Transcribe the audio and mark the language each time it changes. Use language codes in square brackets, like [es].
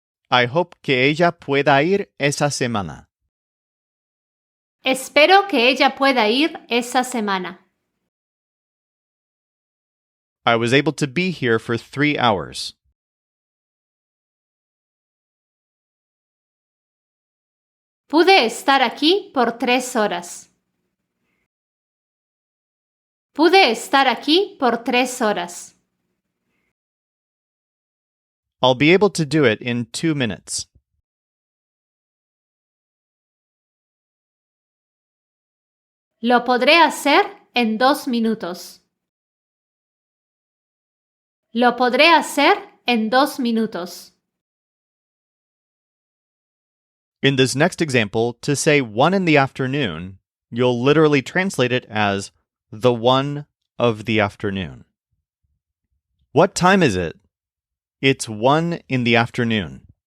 [en] I hope [es] que ella pueda ir esa semana. Espero que ella pueda ir esa semana. [en] I was able to be here for 3 hours. [es] Pude estar aquí por 3 horas. Pude estar aquí por 3 horas. [en] I'll be able to do it in 2 minutes. [es] Lo podré hacer en 2 minutos. Lo podré hacer en 2 minutos. [en] In this next example, to say 1 in the afternoon, you'll literally translate it as the 1 of the afternoon. What time is it? It's 1 in the afternoon.